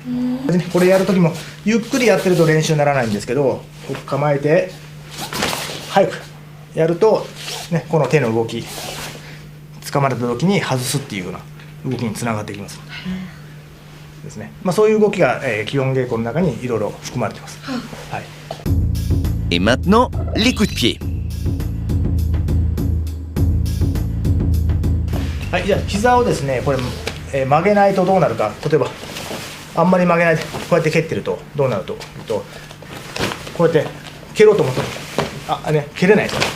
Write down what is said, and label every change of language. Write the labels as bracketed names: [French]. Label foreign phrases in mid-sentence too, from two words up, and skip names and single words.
[Japanese] これやる時もゆっくりやってると練習にならないんですけど、構えて早くやると、ね、この手の動き、掴まれた時に外すっていうような動きにつながってきます。ですね。まあ、そういう動きが、基本稽古の中にいろいろ含まれています。はい。 [French] Et maintenant, les coups de pied. [Japanese] はい、じゃあ膝をですね、これ、曲げないとどうなるか。例えばあんまり曲げないでこうやって蹴ってるとどうなるというと、こうやって蹴ろうと思ったら蹴れないです。